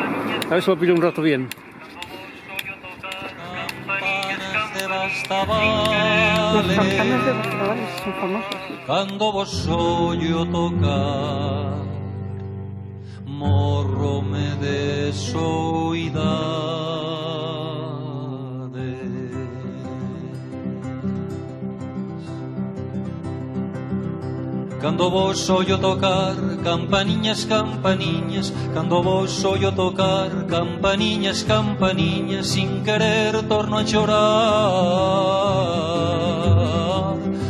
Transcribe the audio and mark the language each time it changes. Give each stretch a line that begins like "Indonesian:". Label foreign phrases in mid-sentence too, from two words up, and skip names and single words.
Spanish: A ver si lo pillo un rato bien. Las campanas de Bastavales son famosas.
Galician: Cando vos oyo tocar, morrome de soidade. Cando vos oyo tocar, campaniñas, campaniñas, cando vos oyo tocar, campaniñas, campaniñas, sin querer torno a chorar.